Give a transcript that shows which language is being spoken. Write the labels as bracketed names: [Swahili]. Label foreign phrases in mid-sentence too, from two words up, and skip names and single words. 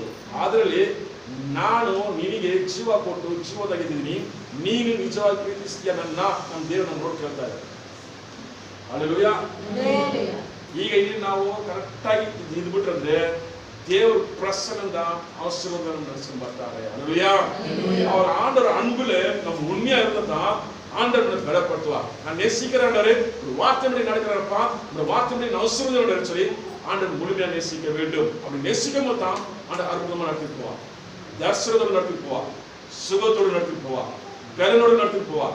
[Kannada] ಅದರಲ್ಲಿ ನಾನು ನಿನಗೆ ಜೀವ ಕೊಟ್ಟು ಜೀವ ತೆಗೆದಿದ್ದೀನಿ, ನೀನು ನಿಜವಾಗಿ ಪ್ರೀತಿಸ್ತೀಯ ನನ್ನ ದೇವರು ನಮ್ಮ ನೋಡಿ ಕೇಳ್ತಾ ಇದ್ದಾರೆ. [Tamil] அல்லேலூயா. [Kannada] ಈಗ ಇಲ್ಲಿ ನಾವು ಕರೆಕ್ಟಾಗಿ ಇದ್ಬಿಟ್ರಂದ್ರೆ ದೇವ್ರ ಪ್ರಸನ್ನದ ಅವಶ್ಯಕತೆ ನಡೆಸ್ಕೊಂಡು ಬರ್ತಾರೆ. [Tamil] அல்லேலூயா. ಅವ್ರ ஆண்டவர் அன்புல நம்ம உண்மையா இருந்தா ஆண்டவர் பலப்படுத்துவா. நான் நேசிக்கிறேன்டரே, ஒரு வார்த்தைப்படி நடக்கிறப்பா, இந்த வார்த்தைப்படி நான் அவசரத்தோட சொல்லி ஆண்டவர் முழுமையா நேசிக்க வேண்டும். அப்படி நேசிக்கும் போது தான் ஆண்டவர் அற்புதமா நடத்திட்டு போவா, தரிசனத்தோடு நடத்திட்டு போவா, சுகத்தோடு நடத்திட்டு போவா, பலனோடு நடத்திட்டு போவா.